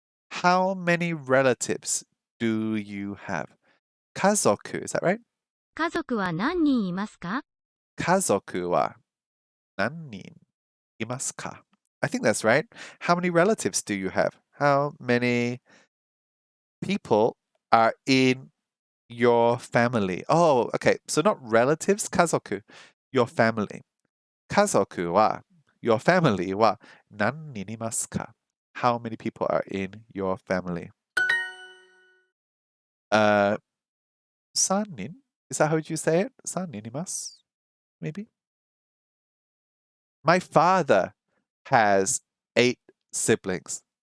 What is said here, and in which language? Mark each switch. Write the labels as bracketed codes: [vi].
[en] How many relatives do you have? Kazoku, is that right? [ja] 家族は何人いますか Kazoku wa 何人いますか? [en] I think that's right. How many relatives do you have? How many people are in your family? Oh, okay. So not relatives, 家族. Your family. [ja] 家族は [en] your family [ja] は何人いますか? [en] How many people are in your family? 3人?Is that how you say it? [ja] 3人います? [en] Maybe? My father has 8 siblings.